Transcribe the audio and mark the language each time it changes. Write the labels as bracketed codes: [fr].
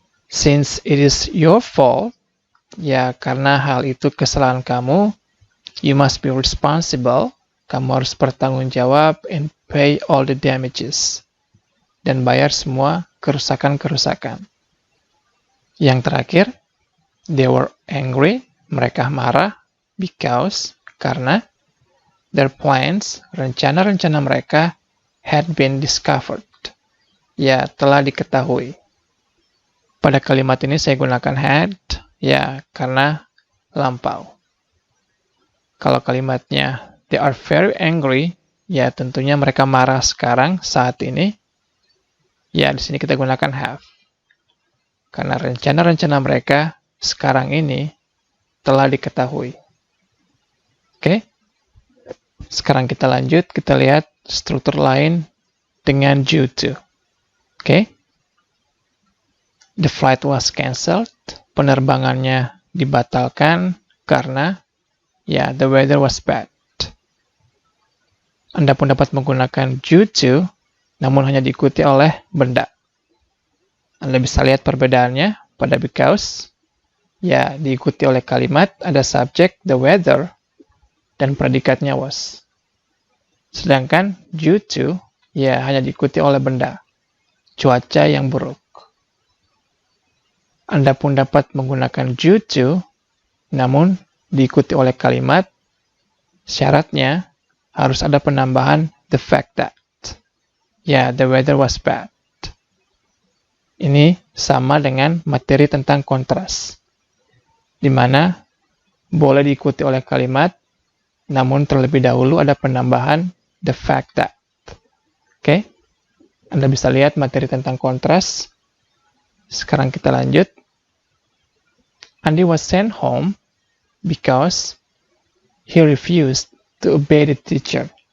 [en] Since it is your fault, [id] ya karena hal itu kesalahan kamu, [en] you must be responsible, [id] kamu harus bertanggung jawab [en] and pay all the damages, [id] dan bayar semua kerusakan-kerusakan. Yang terakhir, [en] they were angry, [id] mereka marah, because, karena, [en] their plans, [id] rencana-rencana mereka, [en] had been discovered, [id] ya telah diketahui. Pada kalimat ini saya gunakan had, ya karena lampau. Kalau kalimatnya [en] they are very angry, [id] ya tentunya mereka marah sekarang, saat ini. Ya di sini kita gunakan have. Karena rencana-rencana mereka sekarang ini telah diketahui. Oke? Sekarang kita lanjut, kita lihat struktur lain dengan due to. Oke? [en] The flight was cancelled, [id] penerbangannya dibatalkan karena ya [en] the weather was bad. [id] Anda pun dapat menggunakan due to, namun hanya diikuti oleh benda. Anda bisa lihat perbedaannya pada because, ya diikuti oleh kalimat, ada subject, the weather, dan predikatnya was. Sedangkan due to, ya hanya diikuti oleh benda, cuaca yang buruk. Anda pun dapat menggunakan due to, namun diikuti oleh kalimat, syaratnya harus ada penambahan the fact that. Ya, [en] the weather was bad. [id] Ini sama dengan materi tentang kontras, di mana boleh diikuti oleh kalimat, namun terlebih dahulu ada penambahan the fact that. Oke? Anda bisa lihat materi tentang kontras. Sekarang kita lanjut. [en] Andy was sent home because he refused to obey the teacher.